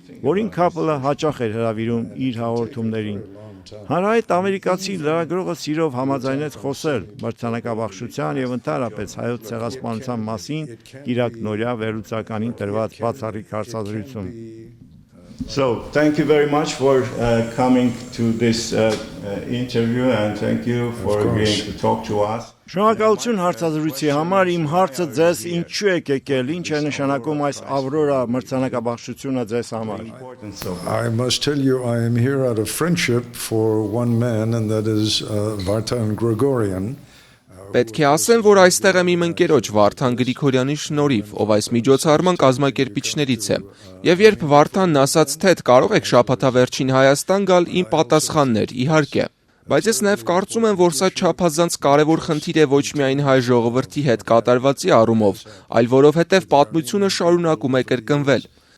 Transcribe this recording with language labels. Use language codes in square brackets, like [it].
[hy] որին Քափլը հաճախ էր հրավիրում իր հաղորդումներին։ Հանրահայտ ամերիկացի լրագրողը սիրով համաձայնեց խոսել մրցանակաբաշխության և ընդհանրապես հայոց ցեղասպանության մասին կիրակնօրյա վերլուծականին տրված բացառիկ հարցազրույցում։ [en] So, thank you very much for coming to this interview and thank you for agreeing to talk to us. [hy] Շնորհակալություն հարցազրույցի համար, իմ հարցը ձեզ ինչու եք եկել, ինչ է նշանակում այս Ավրորա մրցանակաբաշխությունը ձեզ համար։ [en] I must tell you I am here out of friendship for one man and that is Vartan Grigoryan. [hy] Պետք է ասեմ, որ այստեղ եմ իմ ընկերոջ Վարդան Գրիգորյանի շնորհիվ, ով այս միջոցառման կազմակերպիչներից է։ Եվ երբ Վարդանն ասաց, թե կարող եք շաբաթավերջին Հայաստան գալ, իմ պատասխանն էր՝ իհարկե։ Բայց ես նաև կարծում եմ, որ սա չափազանց կարևոր խնդիր է ոչ միայն հայ ժողովրդի հետ կատարվածի առումով, այլ որովհետև պատմությունը շարունակում է կրկնվել։